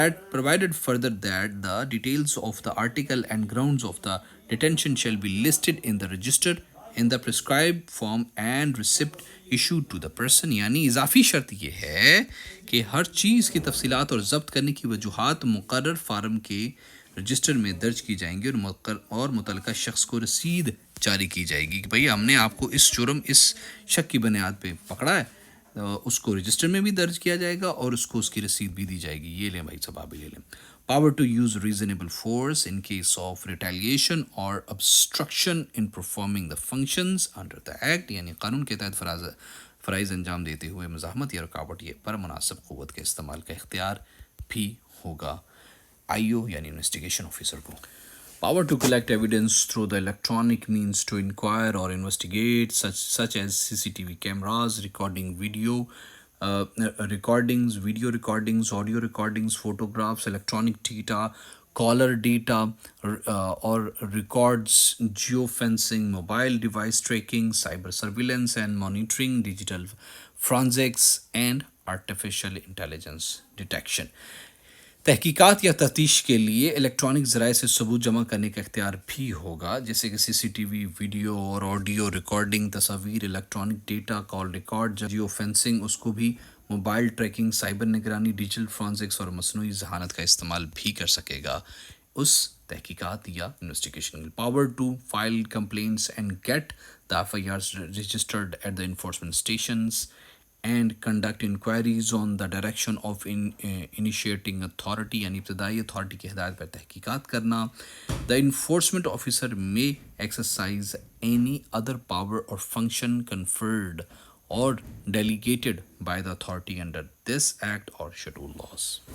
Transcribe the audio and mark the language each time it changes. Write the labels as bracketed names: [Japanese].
[English] provided further that the details of the article and grounds of the detention shall be listed in the register in the prescribed form and receipt issued to the person. [Urdu] یعنی اضافی شرط یہ ہے کہ ہر چیز کی تفصیلات اور ضبط کرنے کی وجوہات مقرر فارم کے رجسٹر میں درج کی جائیں گی اور متعلقہ شخص کو رسید جاری کی جائے گی کہ بھئی ہم نے آپ کو اس جرم، اس شک کی بنیاد پہ پکڑا ہے. اس کو رجسٹر میں بھی درج کیا جائے گا اور اس کو اس کی رسید بھی دی جائے گی. یہ لیں بھائی صاحب، آپ بھی لے لیں. [English] power to use reasonable force in case of retaliation اور obstruction in performing the functions under the act، [Urdu] یعنی قانون کے تحت فرائض انجام دیتے ہوئے مزاحمت یا رکاوٹ یہ پر مناسب قوت کے استعمال کا اختیار بھی ہوگا آئیو یعنی انویسٹیگیشن آفیسر کو. [English] Power to collect evidence through the electronic means to inquire or investigate such as CCTV cameras, video recordings, audio recordings, photographs, electronic data, caller data, or records, geofencing, mobile device tracking, cyber surveillance and monitoring, digital forensics and artificial intelligence detection. [Urdu] تحقیقات یا تفتیش کے لیے electronic ذرائع سے ثبوت جمع کرنے کا اختیار بھی ہوگا، جیسے کہ سی سی ٹی وی، ویڈیو اور آڈیو ریکارڈنگ، تصاویر، الیکٹرانک ڈیٹا، کال ریکارڈ، جیو فینسنگ، اس کو بھی موبائل ٹریکنگ، سائبر نگرانی، ڈیجیٹل فرانزکس اور مصنوعی ذہانت کا استعمال بھی کر سکے گا اس تحقیقات یا investigation. [English] power to file complaints and get the FIRs registered at the enforcement stations and conduct inquiries on the direction of initiating authority, [Urdu] یعنی ابتدائی اتھارٹی کی ہدایت پر تحقیقات کرنا. [English] The enforcement officer may exercise any other power or function conferred or delegated by the authority under this act or schedule laws.